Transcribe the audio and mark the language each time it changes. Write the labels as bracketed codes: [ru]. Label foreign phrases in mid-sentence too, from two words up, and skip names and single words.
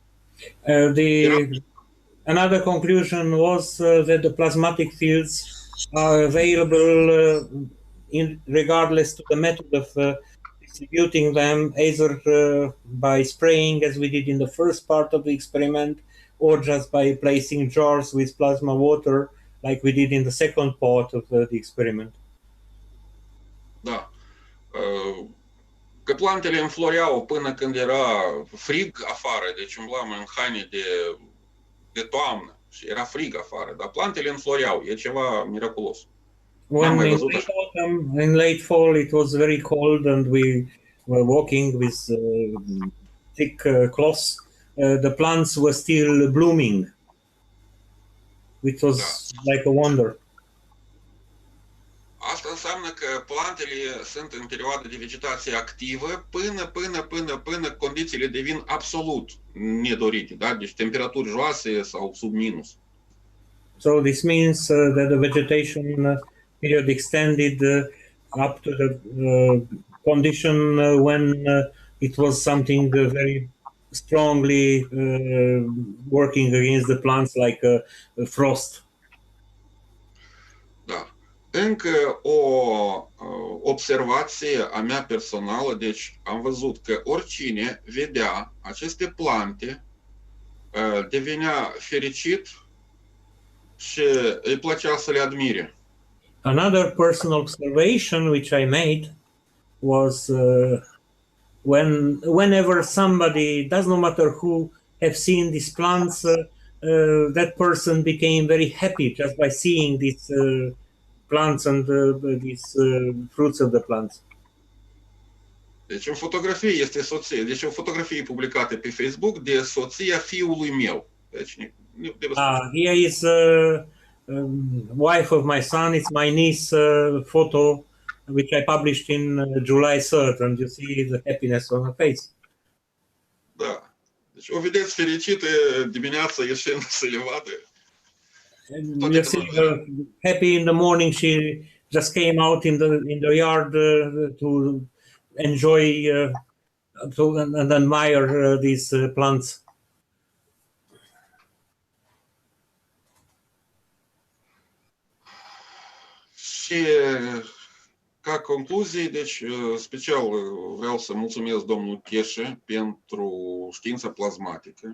[en] Another conclusion was that the plasmatic fields are available regardless to the method of distributing them, either by spraying as we did in the first part of the experiment, or just by placing jars with plasma water like we did in the second part of the experiment. [ro] Da. Că plantele înfloreau până când era frig afară, deci umblam în haine de toamnă și era frig afară, dar plantele înfloreau, e ceva miraculos. [en] In late fall it was very cold and we were walking with thick cloths. The plants were still blooming, which was like a wonder. [ro] Asta înseamnă că plantele sunt în perioada de vegetație activă până condițiile devin absolut nedorite, da? Deci temperaturi joase sau sub minus. [en] So this means that the vegetation period extended up to the condition when it was something very strongly working against the plants, like frost. [ro] Da. Încă o observație a mea personală, deci am văzut că oricine vedea aceste plante devenea fericit și îi plăcea să le admire. [en] Another personal observation which I made was whenever somebody, does not matter who, have seen these plants, that person became very happy just by seeing these plants and these fruits of the plants. [ro] Deci în fotografie este soție, deci o fotografie publicată pe Facebook de soția fiului meu. Deci [en] here is wife of my son, it's my niece photo which I published in July 3rd, and you see the happiness on her face. [ro] Da. Deci o vedeți fericită dimineața ieșind să le vadă. [en] You see her happy in the morning. She just came out in the yard to enjoy and admire these plants. [ro] Și Și ca concluzie, deci special vreau să mulțumesc domnul Cheșe pentru știința plasmatică.